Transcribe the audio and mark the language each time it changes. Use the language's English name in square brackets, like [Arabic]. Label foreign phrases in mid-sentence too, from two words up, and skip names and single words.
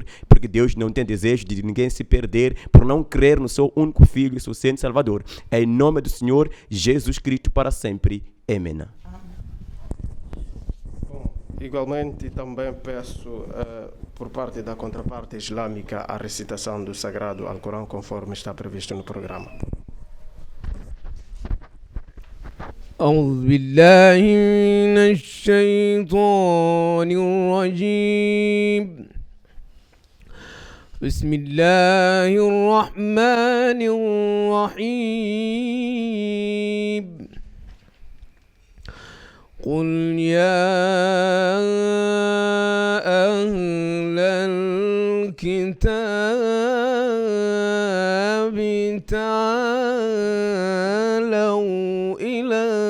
[Portuguese] Porque Deus não tem desejo de ninguém se perder por não crer no seu único Filho e suficiente Salvador. É em nome do Senhor Jesus Cristo para sempre. Amém. Bom, igualmente também peço por parte da contraparte islâmica a recitação do Sagrado Alcorão conforme está previsto no programa. [Arabic] أعوذ بالله من الشيطان الرجيم بسم الله الرحمن الرحيم قل يا أهل الكتاب تعالوا إلى